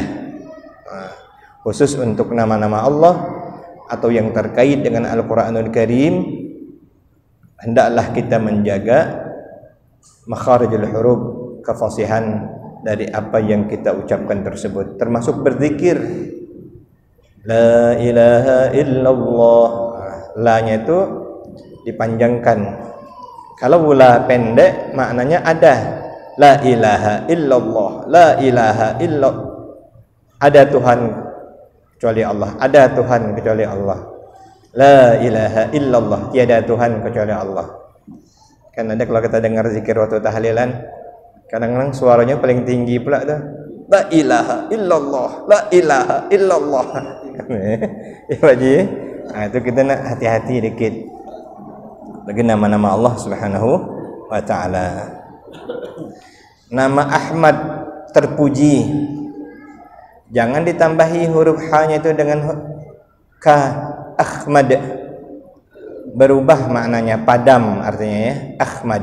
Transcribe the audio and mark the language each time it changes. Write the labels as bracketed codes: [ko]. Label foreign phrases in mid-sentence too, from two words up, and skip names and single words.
[id] Khusus untuk nama-nama Allah atau yang terkait dengan Al-Quranul Karim, hendaklah kita menjaga [ar] مخارج الحروف, [id] kefasihan dari apa yang kita ucapkan tersebut, termasuk berzikir [ar] لا إله إلا الله. [id] La-nya itu dipanjangkan. Kalau la pendek maknanya ada. [ar] لا إله إلا الله لا إله إلا الله. [id] Ada Tuhan kecuali Allah, ada Tuhan kecuali Allah. [ar] لا إله إلا الله, [id] tiada Tuhan kecuali Allah. Kan ada kalau kita dengar zikir waktu tahlilan, kadang-kadang suaranya paling tinggi pula tuh. [ar] لا إله إلا الله لا إله إلا الله. [id] Ya Pak Ji, nah, itu kita nak hati-hati dikit bagi nama-nama Allah [ar] سبحانه وتعالى. [id] Nama Ahmad terpuji, jangan ditambahi huruf H-nya itu dengan K, Ahmad, berubah maknanya, padam artinya ya, Ahmad.